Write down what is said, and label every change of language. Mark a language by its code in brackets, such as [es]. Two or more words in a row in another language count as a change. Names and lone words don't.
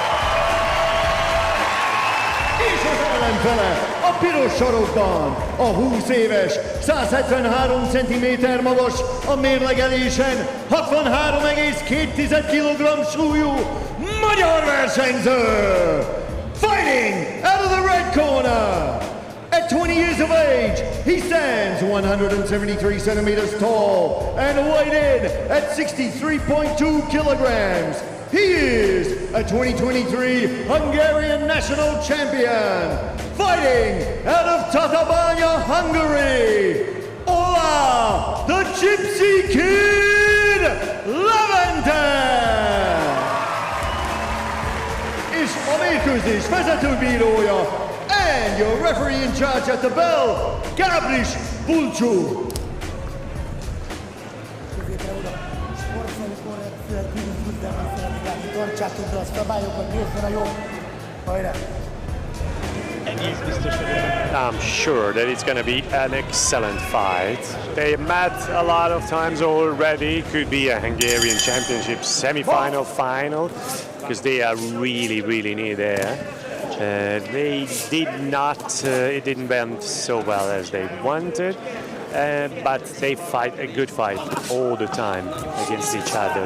[hu] És az ellenfele a piros sarokban, a 20 éves, 173 cm magas, a mérlegelésen 63,2 kg súlyú magyar versenyző. [en] Fighting out of the red corner, at 20 years of age, he stands 173 centimeters tall and weighed in at 63.2 kilograms. He is a 2023 Hungarian national champion. Fighting out of Tatabánya, Hungary, Ola, the Gypsy Kid Levente! [hu] És a mérkőzés vezetőbírója, [en] and your referee in charge at the bell, Gábris Bulcsú. [hu] Tartsátok be a szabályokat, nézzen a jobb. Hajrá! Egész biztos vagyok. [en] I'm sure that it's going to be an excellent fight. They met a lot of times already. Could be a Hungarian Championship semi-final, final, because they are really, really near there. They did not, it didn't went so well as they wanted, but they fight a good fight all the time against each other.